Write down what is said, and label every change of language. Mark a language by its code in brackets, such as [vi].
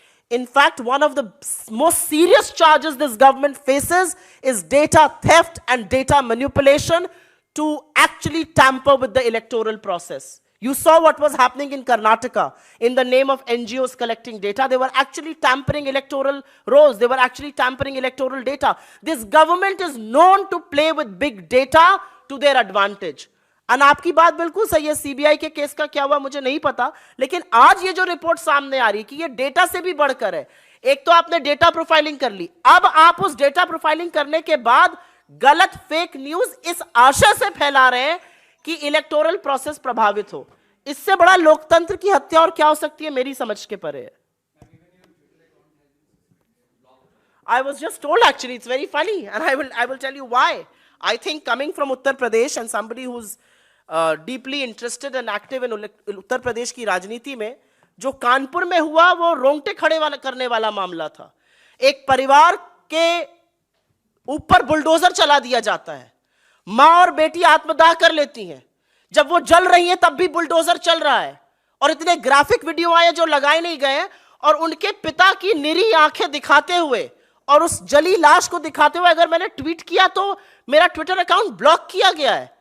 [en] In fact, one of the most serious charges this government faces is data theft and data manipulation to actually tamper with the electoral process. You saw what was happening in Karnataka in the name of NGOs collecting data. They were actually tampering electoral rolls. They were actually tampering electoral data. This government is known to play with big data to their advantage. [hi] And आपकी बात बिल्कुल सही है, CBI के case का क्या हुआ मुझे नहीं पता, लेकिन आज ये जो रिपोर्ट सामने आ रही है कि ये डेटा से भी बढ़कर है। एक तो आपने डेटा प्रोफाइलिंग कर ली, अब आप उस डेटा प्रोफाइलिंग करने के बाद गलत फेक न्यूज इस आशय से फैला रहे हैं कि इलेक्टोरल प्रोसेस प्रभावित हो। इससे बड़ा लोकतंत्र की हत्या और क्या हो सकती है, मेरी समझ के परे है। [en] I was just told actually, it's very funny, and I will tell you why. I think coming from Uttar Pradesh and somebody who's deeply interested and active in [hi] Uttar Pradesh की राजनीति में, जो कानपुर में हुआ वो रोंगटे खड़े करने वाला मामला था। एक परिवार के ऊपर बुलडोजर चला दिया जाता है, मां और बेटी आत्मदाह कर लेती हैं, जब वो जल रही हैं तब भी बुलडोजर चल रहा है, और इतने ग्राफिक वीडियो आए जो लगाए नहीं गए, और उनके पिता की निरी आंखें दिखाते हुए और उस जली लाश को दिखाते हुए अगर मैंने ट्वीट किया तो मेरा ट्विटर अकाउंट ब्लॉक किया गया है।